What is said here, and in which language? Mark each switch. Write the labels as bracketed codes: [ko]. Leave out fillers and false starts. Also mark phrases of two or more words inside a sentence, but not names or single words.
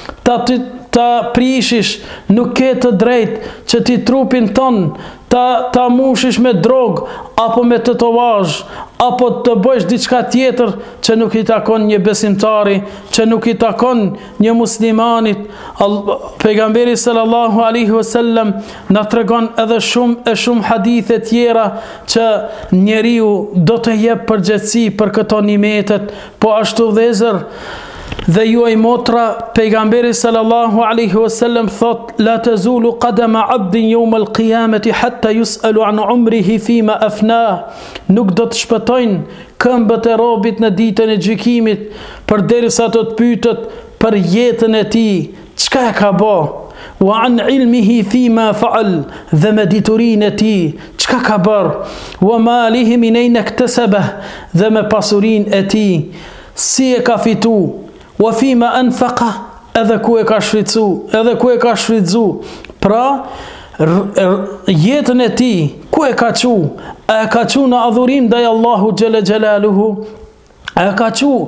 [sq] ta prishish, nuk ke të drejtë që ti trupin ton ta mushish me drog apo me tatuazh apo të bësh diçka tjetër që nuk i takon një besimtari, që nuk i takon një muslimanit. Pejgamberi [ar] صلى الله عليه وسلم [sq] na tregon edhe shumë hadithe tjera që njeriu do të jep përgjegjësi për këto nimetet. Po ashtu vëllezër dhe juaj motra, pejgamberi [ar] صلى الله عليه وسلم [sq] thot: [ar] "لا تزول قدما عبد يوم القيامة حتى يسأل عن عمره فيما أفنى." [sq] Nuk do të shpëtojnë këmbët e robit në ditën e gjykimit përderisa të pyetet për jetën e tij, çka e ka bë, [ar] وعن علمه فيما فعل, [sq] dhe me diturinë e tij, çka ka bër, [ar] وماله من أين اكتسب, [sq] dhe me pasurinë e tij, si e ka fitu, [ar] وفيما أنفق, [sq] edhe ku e ka shfrytzu, pra jetën e tij ku e ka qu, e ka qu në adhurim ndaj Allahu [ar] جل جلاله, [sq] e ka qu